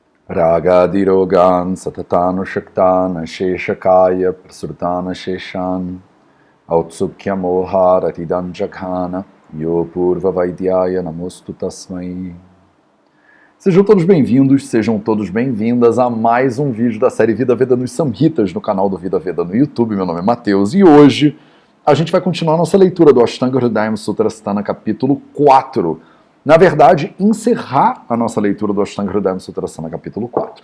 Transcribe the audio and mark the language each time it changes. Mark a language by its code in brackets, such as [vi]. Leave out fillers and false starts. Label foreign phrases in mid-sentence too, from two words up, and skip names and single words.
[sa] रागादिरोगान् सतता नुषक्तान् अशेषकाय प्रसृतान् अशेषान् औत्सुक्य मोहारतिदान् जघान योऽपूर्व वैद्याय नमोऽस्तु तस्मै. [pt] Sejam todos bem-vindos, sejam todos bem-vindas a mais um vídeo da série Vida Veda nos Samhitas no canal do Vida Veda no YouTube. Meu nome é Matheus e hoje a gente vai continuar a nossa leitura do Ashtanga Hridayam Sutrasthana capítulo 4. Na verdade, encerrar a nossa leitura do Ashtanga Hridayam Sutrasthana capítulo 4.